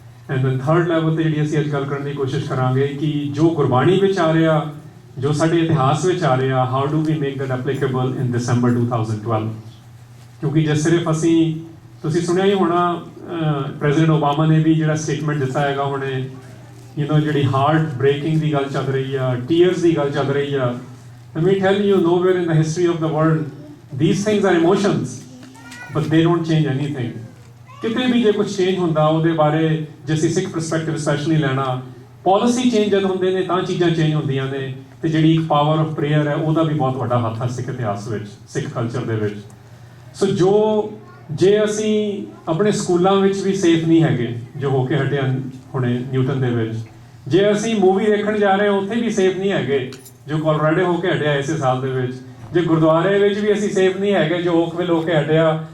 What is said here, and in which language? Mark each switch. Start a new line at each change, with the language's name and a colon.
Punjabi: And then third level ਤੇ ਜਿਹੜੀ ਅਸੀਂ ਅੱਜ ਗੱਲ ਕਰਨ ਦੀ ਕੋਸ਼ਿਸ਼ ਕਰਾਂਗੇ ਕਿ ਜੋ ਗੁਰਬਾਣੀ ਵਿੱਚ ਆ ਰਿਹਾ, ਜੋ ਸਾਡੇ ਇਤਿਹਾਸ ਵਿੱਚ ਆ ਰਿਹਾ,
English: How do we make that applicable in December 2012।
Punjabi: ਕਿਉਂਕਿ ਜੇ ਸਿਰਫ ਅਸੀਂ, ਤੁਸੀਂ ਸੁਣਿਆ ਹੀ ਹੋਣਾ, ਪ੍ਰੈਜ਼ੀਡੈਂਟ ਓਬਾਮਾ ਨੇ ਵੀ ਜਿਹੜਾ ਸਟੇਟਮੈਂਟ ਦਿੱਤਾ ਹੈਗਾ ਹੁਣੇ, ਜਿਹੜੀ ਹਾਰਟ ਬ੍ਰੇਕਿੰਗ ਦੀ ਗੱਲ ਚੱਲ ਰਹੀ ਆ, ਟੀਅਰਸ ਦੀ ਗੱਲ ਚੱਲ ਰਹੀ ਆ।
English: Let me tell you, nowhere in the history of the world these things are emotions, but they don't change anything।
Punjabi: ਕਿਤੇ ਵੀ ਜੇ ਕੁਝ ਚੇਂਜ ਹੁੰਦਾ ਉਹਦੇ ਬਾਰੇ, ਜੇ ਅਸੀਂ ਸਿੱਖ ਪਰਸਪੈਕਟਿਵ ਸਪੈਸ਼ਲੀ ਲੈਣਾ, ਪਾਲਿਸੀ ਚੇਂਜ ਜਦ ਹੁੰਦੇ ਨੇ ਤਾਂ ਚੀਜ਼ਾਂ ਚੇਂਜ ਹੁੰਦੀਆਂ ਨੇ। ਤੇ ਜਿਹੜੀ ਇੱਕ ਪਾਵਰ ਆਫ ਪ੍ਰੇਅਰ ਹੈ, ਉਹਦਾ ਵੀ ਬਹੁਤ ਵੱਡਾ ਹੱਥ ਹੈ ਸਿੱਖ ਇਤਿਹਾਸ ਵਿੱਚ, ਸਿੱਖ ਕਲਚਰ ਦੇ ਵਿੱਚ। ਸੋ ਜੇ ਅਸੀਂ ਆਪਣੇ ਸਕੂਲਾਂ ਵਿੱਚ ਵੀ ਸੇਫ ਨਹੀਂ ਹੈਗੇ, ਜੋ ਹੋ ਕੇ ਹਟਿਆ ਹੁਣੇ ਨਿਊਟਨ ਦੇ ਵਿੱਚ, ਜੇ ਅਸੀਂ ਮੂਵੀ ਦੇਖਣ ਜਾ ਰਹੇ ਹਾਂ ਉੱਥੇ ਵੀ ਸੇਫ ਨਹੀਂ ਹੈਗੇ, ਜੋ ਕੋਲੋਰਾਡੋ ਹੋ ਕੇ ਹਟਿਆ ਇਸੇ ਸਾਲ ਦੇ ਵਿੱਚ, ਜੇ ਗੁਰਦੁਆਰੇ ਵਿੱਚ ਵੀ ਅਸੀਂ ਸੇਫ ਨਹੀਂ ਹੈਗੇ, ਜੋ ਓਕਵਿਲ ਹੋ ਕੇ ਹਟਿਆ।